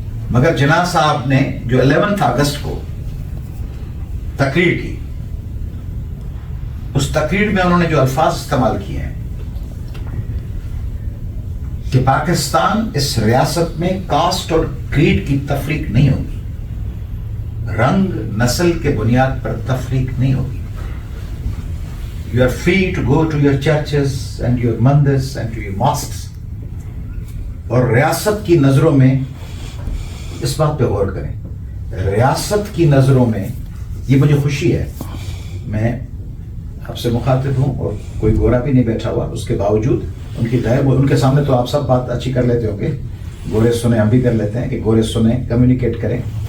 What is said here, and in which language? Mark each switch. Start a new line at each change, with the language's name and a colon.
Urdu: مگر جناح صاحب نے جو 11 اگست کو تقریر کی, اس تقریر میں انہوں نے جو الفاظ استعمال کیے ہیں کہ پاکستان اس ریاست میں کاسٹ اور کریڈ کی تفریق نہیں ہوگی, رنگ نسل کے بنیاد پر تفریق نہیں ہوگی.
English: You are free to go to your churches and your mandars and to your mosques,
Urdu: اور ریاست کی نظروں میں اس بات پہ غور کریں, ریاست کی نظروں میں یہ مجھے خوشی ہے, میں آپ سے مخاطب ہوں اور کوئی گورا بھی نہیں بیٹھا ہوا, اس کے باوجود ان کی غیر, ان کے سامنے تو آپ سب بات اچھی کر لیتے ہوں گے, گورے سنیں ہم بھی کر لیتے ہیں کہ گورے سنیں, کمیونیکیٹ کریں.